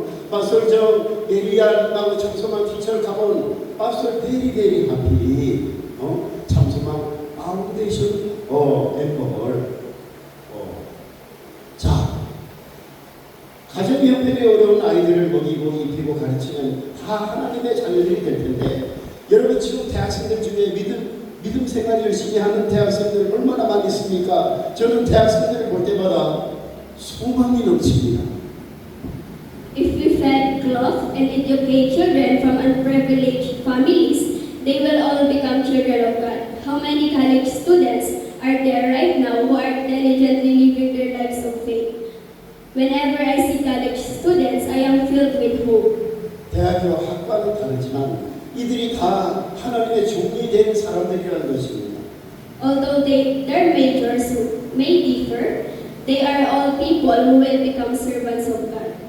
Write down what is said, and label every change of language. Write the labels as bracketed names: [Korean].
[Korean] Pastor John, Elian, 나고 참소만 티처를 가본 Pastor very happy. 참소만 파운데이션 멤버를. 자, 가정 형편이 어려운 아이들을 먹이고 입히고 가르치는 다 하나님의 자녀들이 될 텐데, 여러분 지금 대학생들 중에 믿음 생활 열심히 하는 대학생들 얼마나 많이 있습니까? 저는 대학생들을 볼 때마다 소망이 넘칩니다. [English] If we fed, clothe, and educate children from unprivileged families, they will all become children of God. How many college students are there right now who are diligently living their lives of faith? Whenever I see college students, I am filled with hope. [Korean] 대학교 학과는 다르지만 이들이 다 하나님의 종이 된 사람들이라는 것입니다. Although their majors may differ, they are all people who will become servants of God.